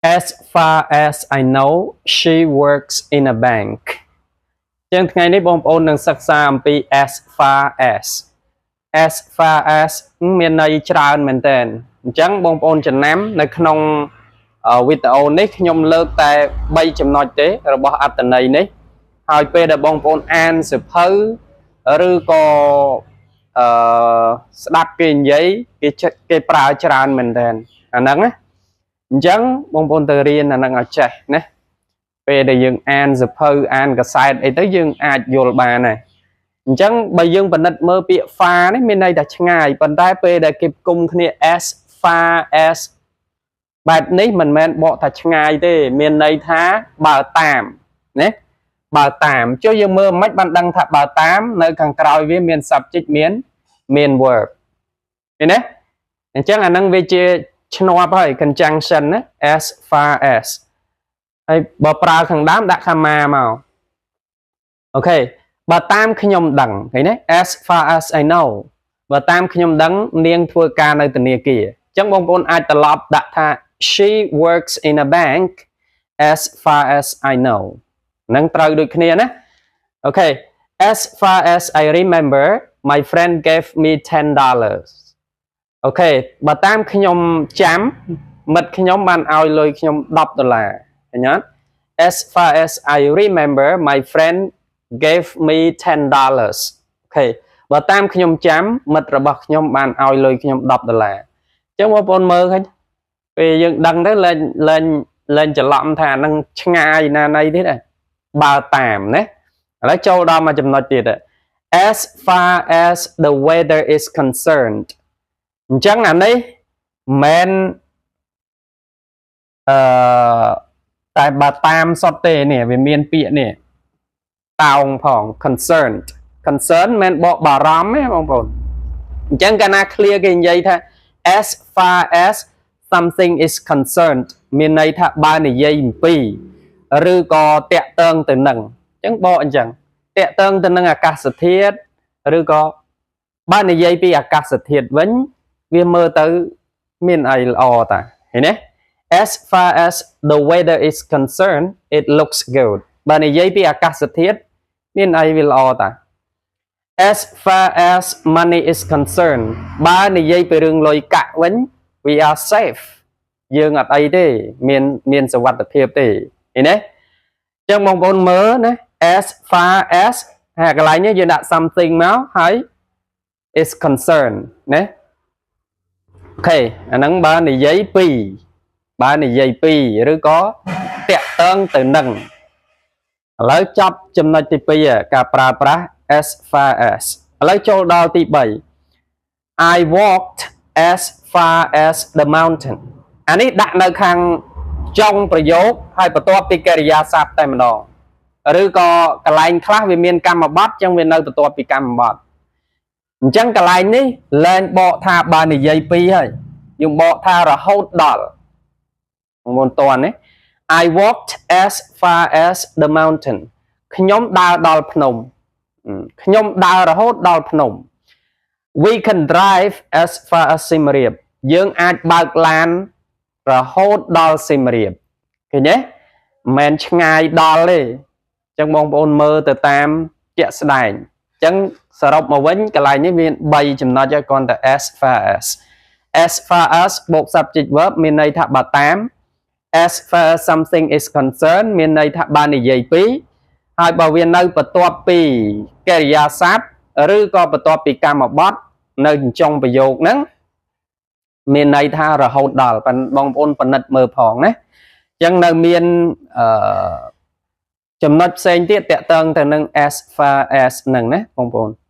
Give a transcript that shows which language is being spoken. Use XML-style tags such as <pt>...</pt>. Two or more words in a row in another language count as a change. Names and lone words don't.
<en>As far as I know she works in a bank</en> <km>ចឹងថ្ងៃនេះបងប្អូននឹងសិក្សាអំពី</km> <en>as far</en> <km>as មានន័យច្រើនមែនតើអញ្ចឹងបងប្អូនចំណាំនៅក្នុងវីដេអូនេះខ្ញុំលើកតែ3ចំណុចទេរបស់អត្ថន័យនេះហើយពេលដែលបងប្អូនអានសៀវភៅឬក៏ស្ដាប់គេនិយាយគេប្រើច្រើនមែនតើអាហ្នឹងណាអញ្ចឹងបងប្អូនទៅរៀន អាហ្នឹងឲ្យចេះណាពេលដែលយើងអានសៀវភៅអានកសែតអីទៅយើងអាចយល់បានដែរអញ្ចឹងបើយើងពិនិត្យមើលពាក្យ far នេះមានន័យថាឆ្ងាយប៉ុន្តែពេលដែលគេផ្គុំគ្នា</km> <en>as far as</en> <km>បែបនេះមិនមែនបកថាឆ្ងាយទេមានន័យថាបើតាមណាបើ តាមចុះយើងមើលមិនបានដឹងថាបើតាមនៅខាងក្រោយវាមាន subject មាន verb ឃើញទេអញ្ចឹងអានឹងវាជាឆ្នាប់ហើយ conjunction ណា</km> <en>as far as</en> <km>ហើយបើប្រើខាងដើមដាក់ comma មកអូខេបើតាម ខ្ញុំដឹងឃើញទេ</km> <en>as far as I know</en> <km>បើតាមខ្ញុំដឹងនាងធ្វើការនៅធនាគារអញ្ចឹងបងប្អូនអាចត្រឡប់ដាក់ថា</km> <en>she works in a bank as</en> <km>far as I know នឹងត្រូវដូចគ្នាណាអូខេ as far as I remember my friend gave me $10 អូខេបើតាម ខ្ញុំចាំមិត្តខ្ញុំបានឲ្យលុយខ្ញុំ$10ឃើញអត់</km> <en>as far as I remember my friend gave me $10</en> <km>អូខេបើតាមខ្ញុំចាំមិត្តរបស់ខ្ញុំបានឲ្យលុយខ្ញុំ$10អញ្ចឹងបងប្អូនមើលឃើញពេលយើងដឹងទៅលែងច្រឡំថាអានឹងឆ្ងាយណាណីទៀតបើតាមណាឥឡូវចូលដល់មួយចំណុចទៀត</km> <en>as far as the weather is concerned</en> <km>អញ្ចឹងអានេះមិន តែបើតាមសុទ្ធទេនេះវាមានពាក្យនេះតោងផង concern មិនបកបារម្ភទេបងប្អូនអញ្ចឹង កាលណា clear គេនិយាយថា</km> <en>as far as something is concerned</en> <km>មានន័យថាបើនិយាយអំពីឬក៏តាក់ទងទៅនឹងអញ្ចឹងបកអញ្ចឹងតាក់ទងទៅនឹងអាកាសធាតុឬក៏បើនិយាយពីអាកាសធាតុវិញវាមើលទៅមានអីល្អតាឃើញទេ</km> <en>as far as the weather is concerned it looks good</en> <km>បើនិយាយ ពីអាកាសធាតុមានអីវាល្អតា</km> <en>as far as money is concerned</en> <km>បើនិ យាយពីរឿងលុយកាក់វិញ</km> <en>we are safe</en> <km>យើងអត់អីទេមានសុវត្ថិភាពទេឃើញទេអញ្ចឹងបងប្អូនមើលណា</km> <en>as far as</en> <km>ហើយកន្លែងនេះយើងដាក់ something មកហើយ</km> <en>is concerned</en> <km>ណាអូខេអាហ្នឹងបើនិយាយពីឬក៏តាក់ទងទៅនឹងឥឡូវចប់ចំណុ ចទី2ការប្រើប្រាស់</km> <en>as far as</en> <km>ឥឡូវចូលដល់ទី3</km> <en>I walked as far as the mountain</en> <km>អានេះដាក់នៅខាងចុងប្រយោគហើយបន្ទាប់ពីកិរិយា សព្ទតែម្ដងឬក៏កន្លែងខ្លះវាមានកម្មបត្តិអញ្ចឹងវានៅបន្ទាប់ពីកម្មបត្តិអញ្ចឹងកន្លែងនេះលែងបក ថាបើនិយាយពីហើយយើងបកថារហូតដល់មុនតន់នេះ</km> <en>I walked as far as the mountain</en> <km>ខ្ញុំដើរដល់ភ្នំខ្ញុំដើររហូតដល់ភ្នំ</km> <en>We can drive as far as Siem Reap</en> <km>យើងអាចបើកឡានរហូតដល់សៀមរាបឃើញទេមិនឆ្ងាយដល់ទេអញ្ចឹងបងប្អូនមើលទៅតាមជាក់ស្ដែងអញ្ចឹងសរុបមកវិញកន្លែងនេះមាន3ចំណុចហើយគ្រាន់តែ</km> <en>as far as</en> <km>បូក</km> <en>subject verb</en> <km>មានន័យថាបើតាម</km> <en>as far as something is concerned</en> <km>មានន័យថាបើនិយាយពីហើយបើវានៅបន្ទាប់ពីកិរិយាសព្ទឬក៏បន្ទាប់ពីកម្មបត្តិនៅចុងប្រយោគហ្នឹងមានន័យថារហូតដល់បងប្អូនពិនិត្យមើលផងណាអញ្ចឹងនៅមានចំណុចផ្សេងទៀតតាក់ទងទៅនឹង</km> <en>as far as</en> <km>ហ្នឹងណាបងប្អូន</km>